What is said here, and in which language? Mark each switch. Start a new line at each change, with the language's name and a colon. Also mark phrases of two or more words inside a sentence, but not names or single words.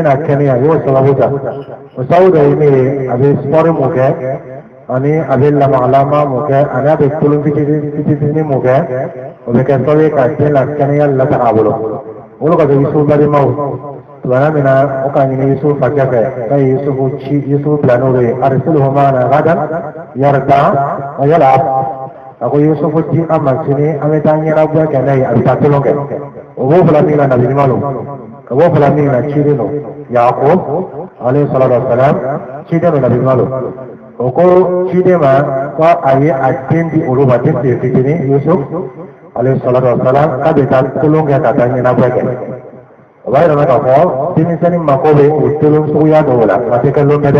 Bambara: na kɛnɛya i y'o sababu ta o sababu dɔ ye min ye a bɛ sipɔri mun kɛ ani a bɛ lamagalama mun kɛ ani a bɛ kolon fitinin mun kɛ o bɛ kɛ sababu ye ka den la kɛnɛya lataga a bolo olu ka kɛ Yusufu balimaw tuma min na o ka ɲini Yusufu fakɛ fɛ k'a ye Yusufu bila n'o ye
Arabic: أرسله معنا غدا يرتع ويلعب
Bambara: a ko Yusufu di an ma sini an bɛ taa ɲɛnabɔ kɛ n'a ye a bɛ taa tolon kɛ o b'o fila min na nabi ɲuman don ka b'o fila min na ciden don Yaakub
Arabic: عليه الصلاة والسلام
Bambara: ciden don nabi ɲuman don o ko ciden ma ko a ye a den di olu ma den tɛ fitinin Yusuf
Arabic: عليه الصلاة والسلام
Bambara: k'a bɛ taa tolon kɛ ka taa ɲɛnabɔ kɛ o b'a yɛrɛ k'a fɔ denmisɛnnin mako bɛ o tolon suguya dɔw la a tɛ kɛ lon tɛ dɛ